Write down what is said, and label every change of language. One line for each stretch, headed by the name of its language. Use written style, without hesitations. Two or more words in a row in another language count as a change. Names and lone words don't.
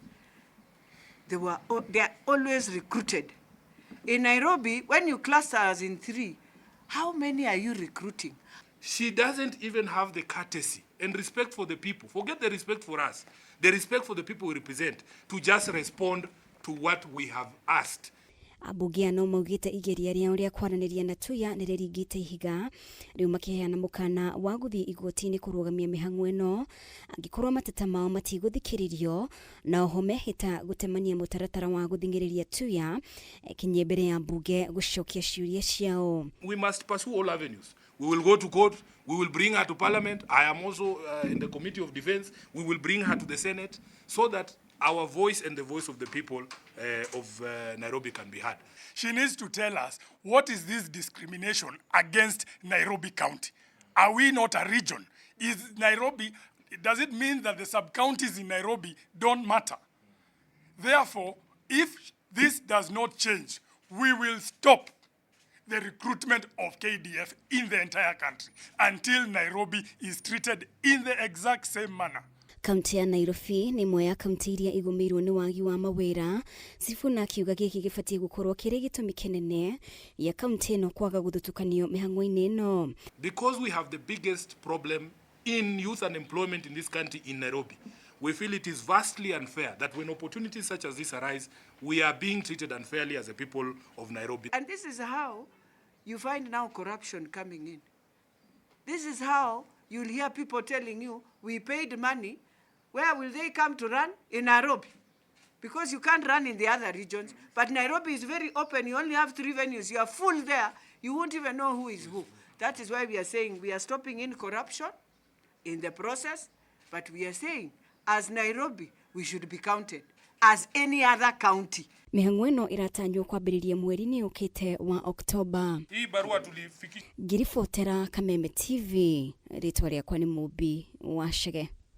English: They are always recruited. In Nairobi, when you cluster us in 3, how many are you recruiting? She doesn't even have the courtesy and respect for the people. Forget the respect for us. The respect for the people we represent, to just respond to what we have asked.
Kikuyu: Ambunge no maugite igeria riao ria kwaraniria na Tuya niririgite ihiga riu makiheana mukana wa guthii IGOTIINI kurugamia mihango ino angikorwo mateta mao matiguthikiririo na oho mehita gutemania mutaratara wa guthingiriria Tuya kinye mbere ya mbunge gucokia ciuria ciao.
English: We must pursue all avenues. We will go to court. We will bring her to parliament. I am also in the Committee of Defense. We will bring her to the Senate so that our voice and the voice of the people of Nairobi can be heard. She needs to tell us, what is this discrimination against Nairobi County? Are we not a region? Does it mean that the sub-counties in Nairobi don't matter? Therefore, if this does not change, we will stop the recruitment of KDF in the entire country until Nairobi is treated in the exact same manner.
Kikuyu: Kaunti ya Nairobi ni imwe ya kaunti iria igumirwo ni wagi wa mawira. Sifuna akiuga giki gibatie gukorwo kiri gitumi kinene ya kaunti ino kwaga guthutukanio mihango-ini ino.
English: Because we have the biggest problem in youth unemployment in this country in Nairobi, we feel it is vastly unfair that when opportunities such as this arise, we are being treated unfairly as a people of Nairobi. And this is how you find now corruption coming in. This is how you'll hear people telling you, we paid money. Where will they come to run? In Nairobi. Because you can't run in the other regions. But Nairobi is very open. You only have 3 venues. You are full there. You won't even know who is who. That is why we are saying we are stopping in corruption in the process. But we are saying, as Nairobi, we should be counted as any other county.
Kikuyu: Mihango ino iratanywo kwambiriria mweri-ini ukite wa Oktoba.
Swahili: Hii barua tulifikisha.
Kikuyu: Ngiribotera Kameme TV, ritwa riakwa ni Mubi wa Shege.